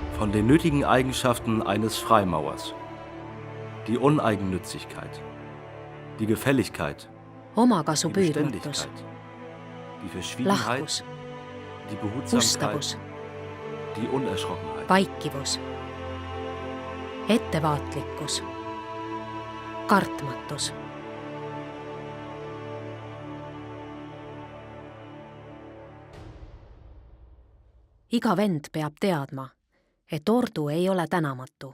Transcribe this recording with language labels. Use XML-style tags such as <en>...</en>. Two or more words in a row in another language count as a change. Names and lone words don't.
<de>von den nötigen Eigenschaften eines Freimauers. Die Uneigennützigkeit, die Gefälligkeit,</de> <et>omakasu</et> <de>die</de> <et>püüdmatus,</et> <de>Beständigkeit, die Verschwiegenheit,</de> <et>lahkus,</et> <de>die Behutsamkeit,</de> <et>ustavus,</et> <de>die Unerschrockenheit.</de> <et>vaikivus, ettevaatlikkus, kartmatus. Iga vend peab teadma, et ordu ei ole tänamatu.</et>